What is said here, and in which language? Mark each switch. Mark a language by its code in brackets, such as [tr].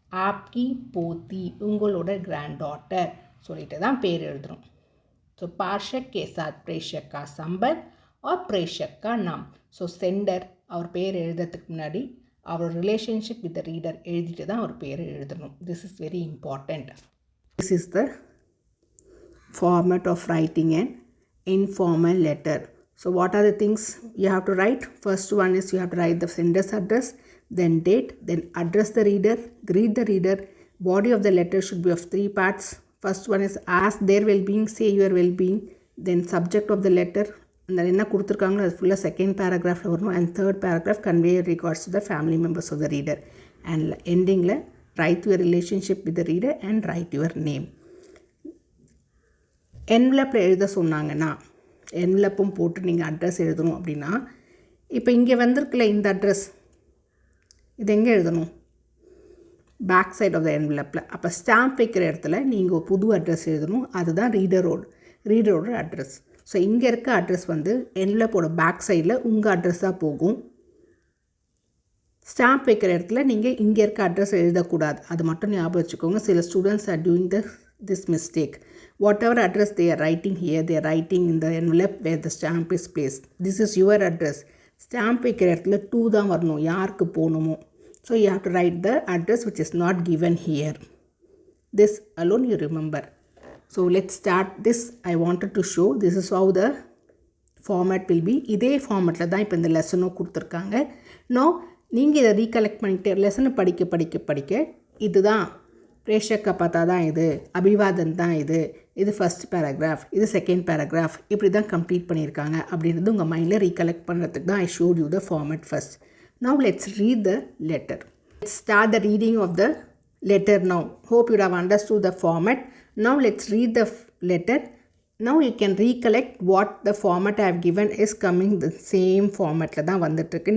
[hi] ஆப்கி போத்தி, [ta] உங்களோட grand daughter சொல்லிட்டு தான் பேர் எழுதுகிறோம். [hi] ஸோ பார்ஷக் கே சாத் பிரேஷக்கா சம்பத் ஆர் பிரேஷக்கா நாம். [ta] ஸோ சென்டர் அவர் பேர் எழுதுறதுக்கு முன்னாடி [en] our relationship with the reader [ta] எழுதிட்டு தான் ஒரு பேர் எழுதணும். [en] This is very important. This is the format of writing an informal letter. So what are the things you have to write? First one is you have to write the sender's address, then date, then address the reader, greet the reader. Body of the letter should be of 3 parts. First one is ask their well-being, say your well-being, then subject of the letter. [ta] அந்த என்ன கொடுத்துருக்காங்களோ அது ஃபுல்லாக second பேராகிராஃபில் வரணும். [en] And third paragraph convey regards to the family members of the reader. And எண்டிங்கில் write your relationship with the reader and write your name. [ta] என்வலப்பில் எழுத சொன்னாங்கன்னா என்வலப்பும் போட்டு நீங்கள் அட்ரஸ் எழுதணும் அப்படின்னா, இப்போ இங்கே வந்திருக்குல்ல இந்த அட்ரஸ், இது எங்கே எழுதணும்? [en] Back side of the என்வலப்பில். [ta] அப்போ ஸ்டாம்ப் வைக்கிற இடத்துல நீங்கள் புது அட்ரஸ் எழுதணும். அதுதான் ரீடரோட அட்ரஸ். ஸோ இங்கே இருக்க அட்ரஸ் வந்து என்வலப்போட பேக் சைடில் உங்கள் அட்ரஸ் தான் போகும். ஸ்டாம்ப் வைக்கிற இடத்துல நீங்கள் இங்கே இருக்க அட்ரஸ் எழுதக்கூடாது. அது மட்டும் ஞாபகம் வச்சுக்கோங்க. [en] சில students are doing this mistake. Whatever address they are writing here, they are writing in the envelope where the stamp is placed. This is your address. [ta] Stamp வைக்கிற இடத்துல 2 தான் வரணும் யாருக்கு போகணுமோ. [en] So you have to write the address which is not given here. This alone you remember. So let's start this. I wanted to show this is how the format will be. [ta] இதே ஃபார்மேட்டில் தான் இப்போ இந்த லெசனும் கொடுத்துருக்காங்க. Now நீங்கள் இதை recollect பண்ணிக்கிட்டு லெசனை படிக்க இதுதான் பிரேஷக்க பார்த்தா தான் இது, அபிவாதன் தான் இது ஃபர்ஸ்ட் பேராகிராஃப், இது செகண்ட் பேராகிராஃப், இப்படி தான் கம்ப்ளீட் பண்ணியிருக்காங்க அப்படின்றது உங்கள் மைண்டில் ரீகலெக்ட் பண்ணுறதுக்கு தான் [en] I showed you the format first. Now let's read the letter. Let's start the reading of the letter now. Hope you have understood the format. Now let's read the letter. Now you can recollect what the format I have given is coming the same [ta] formatல தான் வந்துட்டுருக்கு.